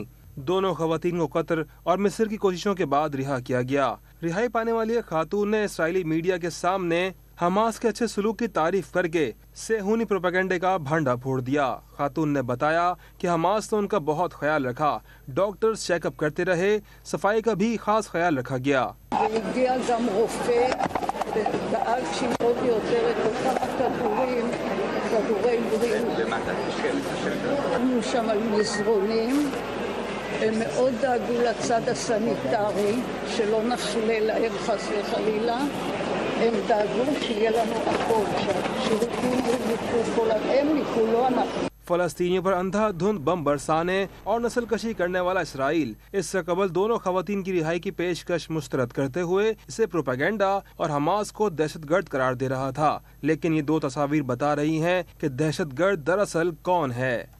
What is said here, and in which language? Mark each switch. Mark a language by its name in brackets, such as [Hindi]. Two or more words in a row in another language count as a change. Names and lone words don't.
[Urdu] دونوں خواتین کو قطر اور مصر کی کوششوں کے بعد رہا کیا گیا۔ رہائی پانے والی ایک خاتون نے اسرائیلی میڈیا کے سامنے حماس کے اچھے سلوک کی تعریف کر کے صہیونی پروپیگنڈے کا بھنڈا پھوڑ دیا۔ خاتون نے بتایا کہ حماس نے ان کا بہت خیال رکھا، ڈاکٹرز چیک اپ کرتے رہے، صفائی کا بھی خاص خیال رکھا گیا۔ [Hebrew] והגיע גם רופא ודאג שימוד יותר את אותם כדורי בריאות. היינו שם על מזרונים, הם מאוד דאגו לצד הסניטרי, שלא נפלה להם חס וחלילה. הם דאגו שיהיה לנו הכל, שהשירותים יקרו כולם, הם יקרו, לא אנחנו. [Urdu] فلسطینیوں پر اندھا دھند بم برسانے اور نسل کشی کرنے والا اسرائیل اس سے قبل دونوں خواتین کی رہائی کی پیشکش مسترد کرتے ہوئے اسے پروپیگنڈا اور حماس کو دہشت گرد قرار دے رہا تھا، لیکن یہ 2 تصاویر بتا رہی ہیں کہ دہشت گرد دراصل کون ہے۔